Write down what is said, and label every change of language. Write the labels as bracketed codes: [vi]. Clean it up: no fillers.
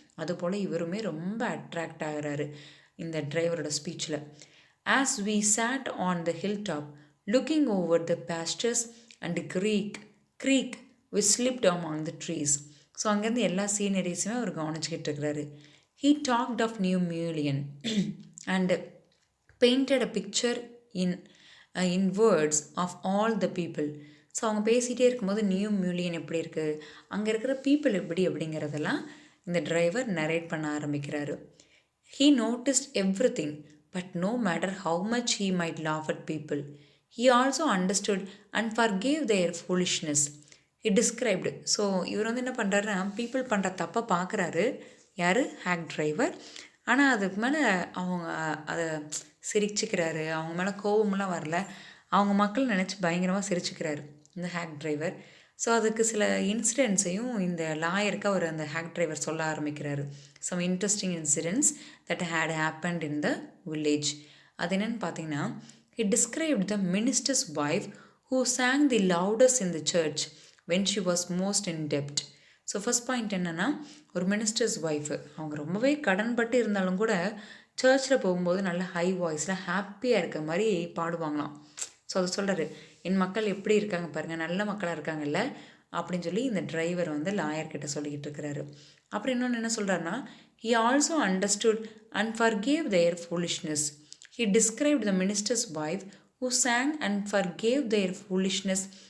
[ta] அதுபோல் இவருமே ரொம்ப அட்ராக்ட் ஆகிறாரு இந்த டிரைவரோட ஸ்பீச்சில். [en] As we sat on the hill top looking over the pastures and creek we slipped among the trees. [ta] So அங்கேருந்து எல்லா சீனரிஸுமே அவர் கவனிச்சுக்கிட்டு இருக்கிறாரு. [en] He talked of New Mullion and painted a picture in words of all the people. [ta] So அவங்க பேசிகிட்டே இருக்கும்போது new மியூலியன் எப்படி இருக்குது, அங்கே இருக்கிற பீப்புள் எப்படி அப்படிங்கிறதெல்லாம் இந்த டிரைவர் நரேட் பண்ண ஆரம்பிக்கிறாரு. [en] He noticed everything, but no matter how much he might laugh at people, he also understood and forgave their foolishness. He described. [ta] So இவர் வந்து என்ன பண்ணுறாருன்னா, பீப்புள் பண்ணுற தப்பை பார்க்குறாரு யார், ஹேக் டிரைவர். ஆனால் அதுக்கு மேலே அவங்க அதை சிரிச்சுக்கிறாரு, அவங்க மேலே கோபமெல்லாம் வரல, அவங்க மக்கள் நினச்சி பயங்கரமாக சிரிச்சுக்கிறாரு இந்த ஹேக் டிரைவர். ஸோ அதுக்கு சில இன்சிடென்ட்ஸையும் இந்த லாயருக்கு அவர் அந்த ஹேக் டிரைவர் சொல்ல ஆரம்பிக்கிறாரு. [en] Some interesting incidents that had happened in the village. [ta] அது என்னென்னு பார்த்தீங்கன்னா, [en] he described the minister's wife who sang the loudest in the church when she was most in debt. [ta] So first point என்னென்னா, ஒரு ministers wife அவங்க ரொம்பவே கடன்பட்டு இருந்தாலும் கூட சர்ச்சில் போகும்போது நல்ல ஹை வாய்ஸில் ஹாப்பியாக இருக்க மாதிரி பாடுவாங்களாம். ஸோ அதை சொல்கிறாரு, என் மக்கள் எப்படி இருக்காங்க பாருங்கள், நல்ல மக்களாக இருக்காங்கல்ல அப்படின்னு சொல்லி இந்த டிரைவர் வந்து லாயர்கிட்ட சொல்லிக்கிட்டு இருக்கிறாரு. அப்புறம் இன்னொன்று என்ன சொல்கிறாருன்னா, [en] he also understood and forgave their foolishness. He described the minister's wife who sang and forgave their foolishness.